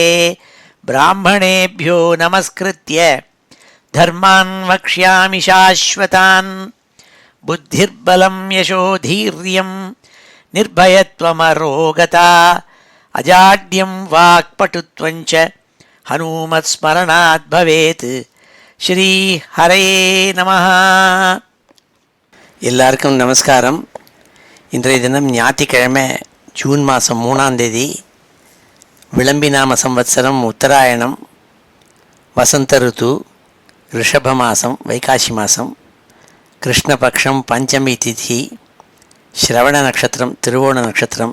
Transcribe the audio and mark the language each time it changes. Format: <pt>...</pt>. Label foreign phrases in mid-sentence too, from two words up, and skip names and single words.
<sa>ब्राह्मणेभ्यो नमस्कृत्य धर्मान् वक्ष्यामि शाश्वतान्। बुद्धिर्बलं यशोधीर्यं निर्भयत्वमरोगता अजाड्यं वाक्पटुत्वञ्च हनुमत्स्मरणात् भवेत्। श्री हरे नमः.</sa> <ta>எல்லாருக்கும் நமஸ்காரம். இன்றைய தினம் ஞாயிற்றுக்கிழமை ஜூன் மாதம் 3ஆம் தேதி விளம்பிநாம சம்வத்சரம் உத்தராயணம் வசந்த ருத்து ரிஷப மாதம் வைகாசி மாதம் கிருஷ்ணபக்ஷம் பஞ்சமி திதி ஸ்ரவண நட்சத்திரம் திருவோண நட்சத்திரம்.</ta>